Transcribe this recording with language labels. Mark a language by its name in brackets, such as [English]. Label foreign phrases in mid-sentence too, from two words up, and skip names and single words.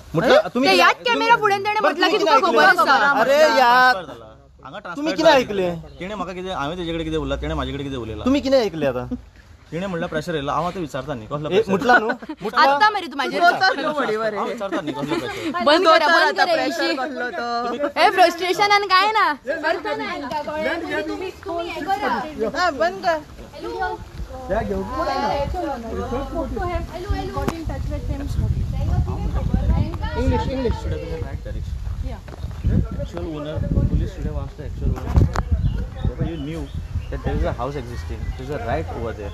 [Marathi] म्हटलं तुम्ही [Konkani] याच कॅमेरा फुड्यान तेणे म्हटलं की तुका खबर आसा. [Hindi] अरे यार [Konkani] हांगा तुम्ही कितें आयकले तेणे म्हाका कितें हांवें तेजे कडेन कितें उरला तेणे म्हाजे कडेन कितें उलयला तुम्ही कितें आयकले आता तिणे म्हणल्यार प्रेशर येयला हांव आतां विचारता न्ही कसलो म्हटला न्हू [Marathi] आत्ता मरे तू माझ्यावर [Konkani] हांव विचारता न्ही कसलो प्रेशर [Marathi] बंद करा अशी. हे फ्रस्ट्रेशन आणि काय ना अर्थ नाही. तुम्ही हे करा. बंद कर [English] Actual owner, police should have asked the actual owner. But you knew that there is a house existing, there is a right over there.